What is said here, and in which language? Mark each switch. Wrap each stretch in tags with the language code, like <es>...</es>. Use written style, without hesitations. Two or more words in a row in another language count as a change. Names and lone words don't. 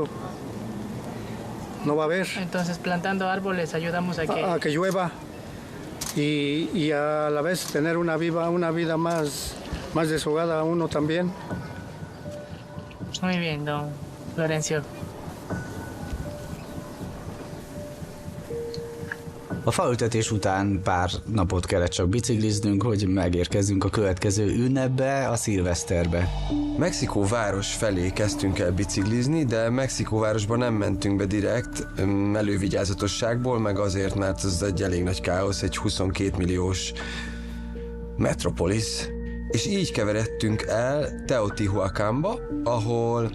<es>No va a haber. Entonces, plantando árboles ayudamos a que llueva y a la vez tener una vida más desahogada uno también. Muy bien, don Florencio.</es> <hu>A faültetés után pár napot kellett csak bicikliznünk, hogy megérkezzünk a következő ünnepbe, a szilveszterbe. Mexikó város felé kezdtünk el biciklizni, de Mexikó városba nem mentünk be direkt, elővigyázatosságból, meg azért, mert ez egy elég nagy káosz, egy 22 milliós metropolis, és így keveredtünk el Teotihuacanba, ahol</hu>